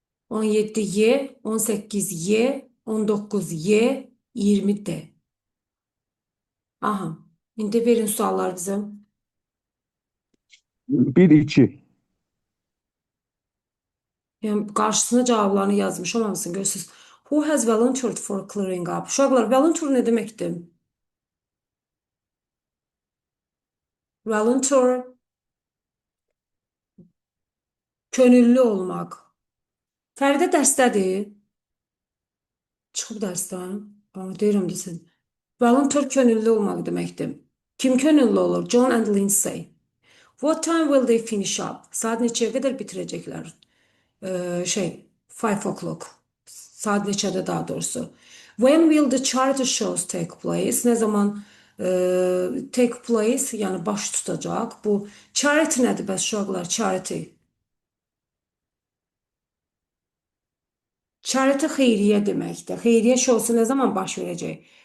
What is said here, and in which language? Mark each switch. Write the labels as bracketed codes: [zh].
[az] 17 Y, 18 Y, 19 Y, 20 D. Aha. İndi verin suallar bize. 1-2. Yani karşısına cevaplarını yazmış olmamışsın. Görürsünüz. [en] Who has volunteered for clearing up? [az] Uşaqlar, volunteer ne demektir? Volunteer könüllü olmaq. Fəridə dərsdədir. Çıxıb dərsdən. Deyirəm desin. Volunteer könüllü olmaq deməkdir. Kim könüllü olur? [en] John and Lindsay. What time will they finish up? [az] Saat neçəyə qədər bitirəcəklər? [en] 5 o'clock. [az] Saat neçədə daha doğrusu. [en] When will the charity shows take place? [az] Ne zaman [en] take place, [az] yəni baş tutacaq. Bu charity nədir bəs uşaqlar? Charity. Charity xeyriyyə deməkdir. Xeyriyyə şousu nə zaman baş verəcək?